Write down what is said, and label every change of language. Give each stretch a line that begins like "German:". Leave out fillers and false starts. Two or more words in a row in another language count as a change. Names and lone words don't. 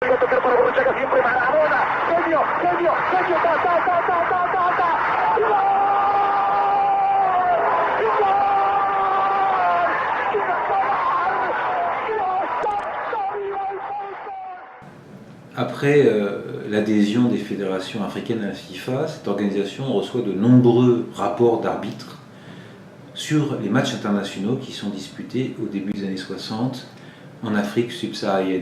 Spanish: a tocar para Borruchaga, siempre Maradona. Genio, genio, genio, ta, ta, ta, ta, ta, ta, ta. ¡Gol!
French: Après l'adhésion des fédérations africaines à la FIFA, cette organisation reçoit de nombreux rapports d'arbitres sur les matchs internationaux qui sont disputés au début des années 60 en Afrique subsaharienne.